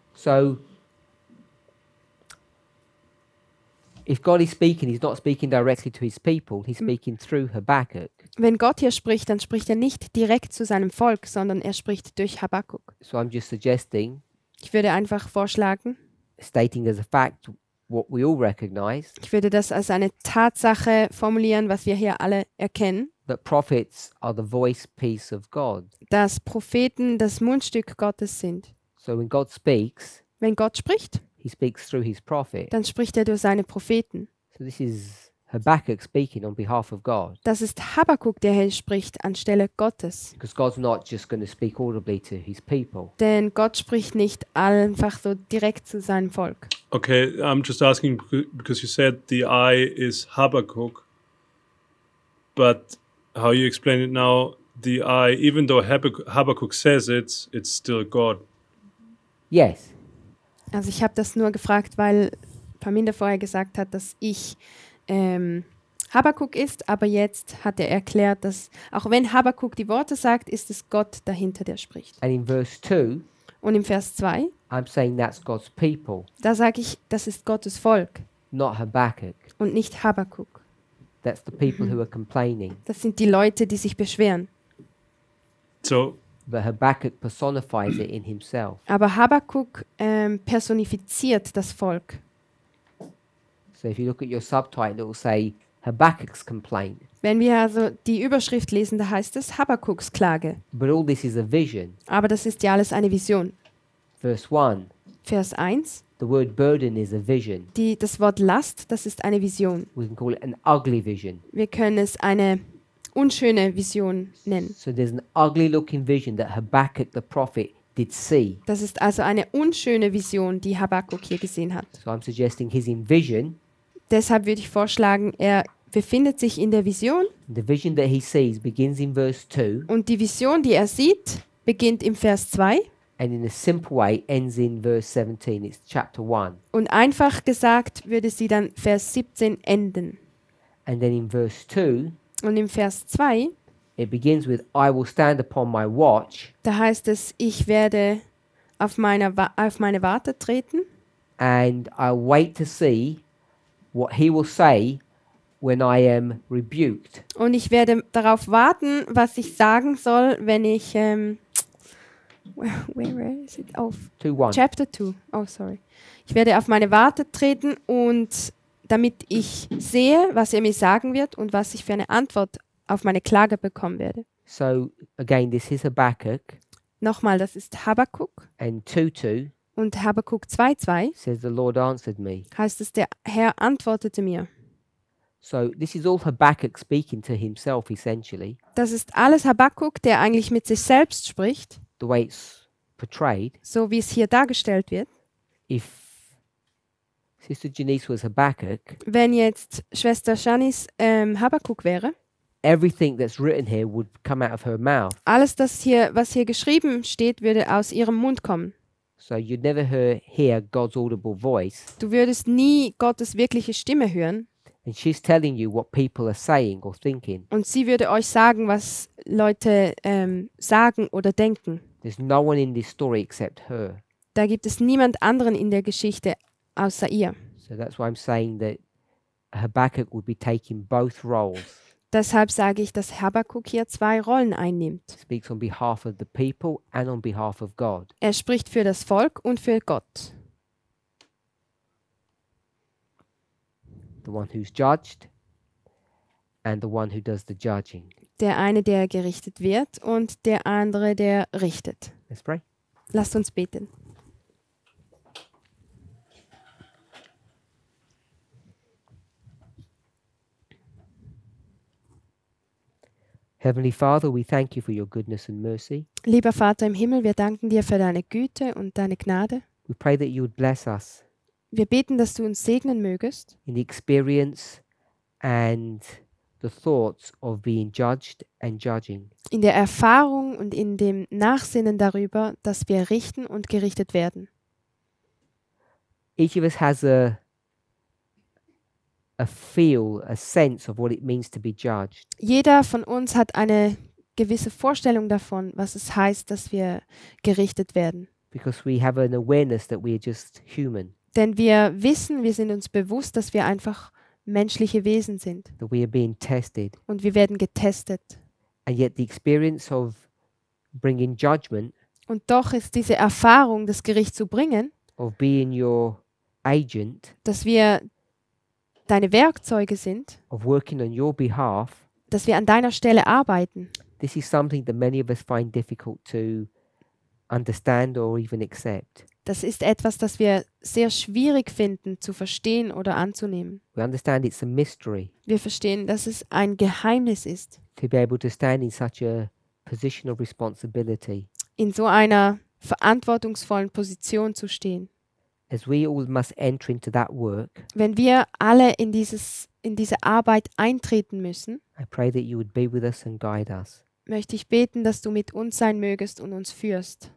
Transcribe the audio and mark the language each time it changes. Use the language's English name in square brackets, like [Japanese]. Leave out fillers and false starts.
[English] So, if God is speaking, he's not speaking directly to his people. He's speaking through Habakkuk. [German] Wenn Gott hier spricht, dann spricht er nicht direkt zu seinem Volk, sondern er spricht durch Habakuk. [English] So I'm just suggesting, [German] Ich würde einfach vorschlagen, [English] stating as a fact what we all recognize, [German] ich würde das als eine Tatsache formulieren, was wir hier alle erkennen, [English] that prophets are the voice piece of God. [German] dass Propheten das Mundstück Gottes sind. [English] So when God speaks, [German] Wenn Gott spricht, [English] he speaks through his prophet. [German] dann spricht er durch seine Propheten. [English] So this is Habakkuk speaking on behalf of God. [German] Das ist Habakuk, der hier spricht anstelle Gottes. [English] Because God's not just going to speak audibly to his people. [German] Denn Gott spricht nicht einfach so direkt zu seinem Volk. [English] Okay, I'm just asking because you said the I is Habakkuk, but how you explain it now, the I, even though Habakkuk says it's still God. Yes. [German] Also ich habe das nur gefragt, weil Paminda vorher gesagt hat, dass ich Habakuk ist, aber jetzt hat er erklärt, dass auch wenn Habakuk die Worte sagt, ist es Gott dahinter, der spricht. [English] And in verse 2, [German] Und im Vers 2, [English] I'm saying that's God's people, [German] da sage ich, das ist Gottes Volk [English] not Habakkuk. [German] und nicht Habakuk. [English] That's the people who are complaining. [German] Das sind die Leute, die sich beschweren. [English] So But Habakkuk personifies it in himself. [German] Aber Habakuk personifiziert das Volk. [English] So if you look at your subtitle, it will say Habakkuk's complaint. [German] Wenn wir also die Überschrift lesen, da heißt es Habakuks Klage. [English] But all this is a vision. [German] Aber das ist ja alles eine Vision. [English] Verse 1, [German] Vers 1, [English] the word burden is a vision. [German] das Wort Last, das ist eine Vision. [English] We can call it an ugly vision. [German] Wir können es eine unschöne Vision nennen. [English] So there's an ugly looking vision that Habakkuk the prophet did see. [German] Das ist also eine unschöne Vision, die Habakuk hier gesehen hat. [English] So I'm suggesting he's in vision. [German] Deshalb würde ich vorschlagen, er befindet sich in der Vision [English] The vision that he sees begins in verse 2 [German] und die Vision, die er sieht, beginnt im Vers 2 [English] and in a simple way ends in verse 17. It's chapter 1. [German] und einfach gesagt würde sie dann Vers 17 enden. [English] And then in verse 2, [German] Und im Vers 2, [English] it begins with, I will stand upon my watch [German] da heißt es, ich werde auf meine Warte treten [English] and I'll wait to see what he will say when I am rebuked. [German] und ich werde darauf warten, was ich sagen soll, wenn ich [English] where is it? Oh, 2:1. Chapter 2. Oh, sorry. [German] Ich werde auf meine Warte treten und damit ich sehe, was er mir sagen wird und was ich für eine Antwort auf meine Klage bekommen werde. [English] So again, this is Habakkuk, [German] Nochmal, das ist Habakuk [English] and 2:2 [German] und Habakuk 2,2 [English] says the Lord answered me. [German] heißt es, der Herr antwortete mir. [English] So this is all Habakkuk speaking to himself essentially, [German] Das ist alles Habakuk, der eigentlich mit sich selbst spricht, [English] the way it's portrayed. [German] so wie es hier dargestellt wird. [English] If Sister Janice was Habakkuk, [German] Wenn jetzt Schwester Janice Habakuk wäre, [English] everything that's written here would come out of her mouth. [German] Alles, was hier geschrieben steht, würde aus ihrem Mund kommen. [English] So you'd never hear God's audible voice. [German] Du würdest nie Gottes wirkliche Stimme hören. [English] And she's telling you what people are saying or thinking. [German] Und sie würde euch sagen, was Leute sagen oder denken. [English] There's no one in this story except her. [German] Da gibt es niemand anderen in der Geschichte außer ihr. [English] So that's why I'm saying that Habakkuk would be taking both roles. [German] Deshalb sage ich, dass Habakuk hier 2 Rollen einnimmt. [English] Speaks on behalf of the people and on behalf of God. [German] Er spricht für das Volk und für Gott. [English] The one who's judged and the one who does the judging. [German] Der eine, der gerichtet wird und der andere, der richtet. [English] Let's pray. [German] Lasst uns beten. [English] Heavenly Father, we thank you for your goodness and mercy. [German] Lieber Vater im Himmel, wir danken dir für deine Güte und deine Gnade. [English] We pray that you would bless us [German] Wir beten, dass du uns segnen mögest [English] in the experience and the thoughts of being judged and judging. [German] in der Erfahrung und in dem Nachsinnen darüber, dass wir richten und gerichtet werden. [English] Each of us has a feel, a sense of what it means to be judged. [German] Jeder von uns hat eine gewisse Vorstellung davon, was es heißt, dass wir gerichtet werden. [English] Because we have an awareness that we are just human, [German] Denn wir wissen, wir sind uns bewusst, dass wir einfach menschliche Wesen sind. [English] that we are being tested. [German] Und wir werden getestet. [English] And yet the experience of bringing judgment, [German] Und doch ist diese Erfahrung, das Gericht zu bringen, [English] of being your agent, [German] dass wir deine Werkzeuge sind, [English] of working on your behalf, [German] dass wir an deiner Stelle arbeiten. [English] this is something that many of us find difficult to understand or even accept. [German] Das ist etwas, das wir sehr schwierig finden zu verstehen oder anzunehmen. [English] We understand it's a mystery [German] Wir verstehen, dass es ein Geheimnis ist, [English] to be able to stand in such a position of responsibility. [German] in so einer verantwortungsvollen Position zu stehen. [English] As we all must enter into that work, [German] Wenn wir alle in diese Arbeit eintreten müssen, [English] I pray that you would be with us and guide us. [German] möchte ich beten, dass du mit uns sein mögest und uns führst.